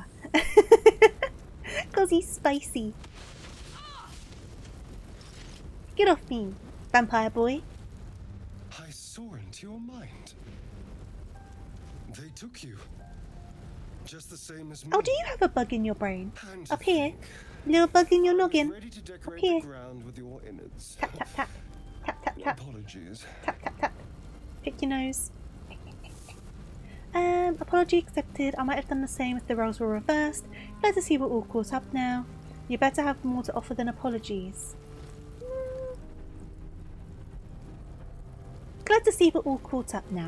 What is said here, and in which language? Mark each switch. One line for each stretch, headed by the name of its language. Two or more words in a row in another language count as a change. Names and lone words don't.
English: Because he's spicy. Get off me, vampire boy. I saw into your mind. They took you. Just the same as me. Oh, do you have a bug in your brain? And to Up here. think Little bug in your noggin. ready to Up decorate here. the ground with your innards. Tap, tap, tap. Tap, tap, tap. Apologies. Tap, tap, tap. Pick your nose. Apology accepted. I might have done the same if the roles were reversed. Glad to see we're all caught up now. You better have more to offer than apologies. Glad to see we're all caught up now.